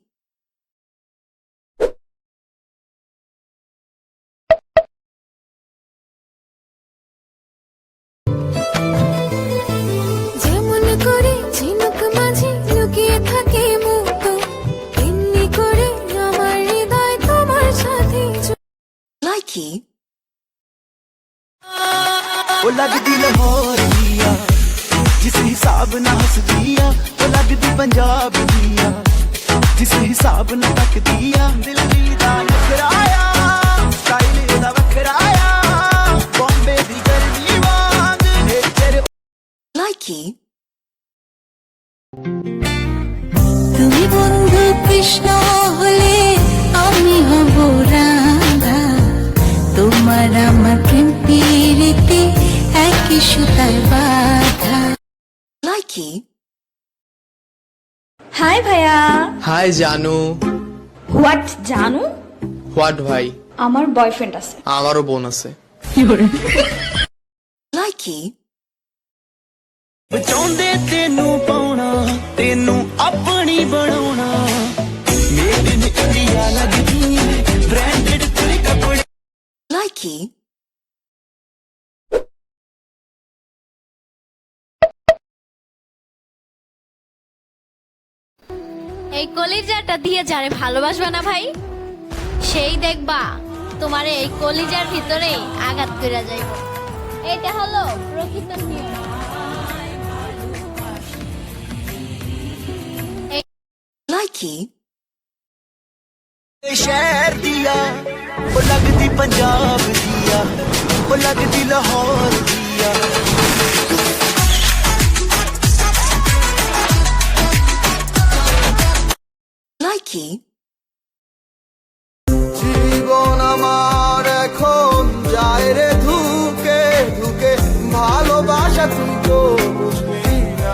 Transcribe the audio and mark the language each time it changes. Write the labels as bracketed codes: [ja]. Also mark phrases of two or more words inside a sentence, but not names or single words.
[bn] যেমন করে ঝিনুক মাঝে লুকিয়ে থাকে মুক্ত, তেমনি করে আমার হৃদয় তোমার সাথে। Likey. [pa] ਵੋ ਲਗਦੀ ਲਾਹੌਰ ਦਿਆ ਜਿਸ ਹਿਸਾਬ ਨਾ ਹੱਸ ਦਿਆ ਵੋ ਲਗਦੀ ਪੰਜਾਬ ਦਿਆ ਜਿਸ ਹਿਸਾਬ ਨਾ ਤੱਕ ਦਿਆ ਦਿਲ ਦਾ ਨਖ਼ਰਾਇਆ ਸਟਾਈਲ ਦਾ ਵੱਖਰਾਇਆ [bn] Likey. তুমি বন্ধু কৃষ্ণ হলে আমি হব রাধা, তোমার আমার প্রেম পীড়িতে একই সুতায় বাঁধা। Likey. হাই ভাইয়া। হাই জানু। হোয়াট জানু? হোয়াট ভাই? আমার বয়ফ্রেন্ড আছে। আমারও বোন আছে। Likey. [pa] ਚਾਹੁੰਦੇ ਤੈਨੂੰ ਪਾਉਣਾ, ਤੈਨੂੰ ਆਪਣੀ ਬਣਾਉਣਾ, [en] made in India [pa] ਲੱਗਦੀ ਬ੍ਰਾਂਡਡ ਤੇਰੇ ਕੱਪੜੇ। [bn] Likey. এই কলিজাটা দিয়ে যারে ভালোবাসবা না ভাই, সেই দেখবা তোমার এই কলিজার ভিতরে আঘাত কইরা যাইব। এটা হলো প্রকৃত নিয়ম। Likey. [pa] ਸ਼ਹਿਰ ਦੀਆਂ ਉਹ ਲੱਗਦੀ ਪੰਜਾਬ ਦੀਆਂ, ਉਹ ਲੱਗਦੀ ਲਾਹੌਰ ਦੀਆਂ। [bn] Likey. জীবন আমার এখন যায় রে ধুকে ধুকে, ভালোবাসা তুই তো বুঝবি না।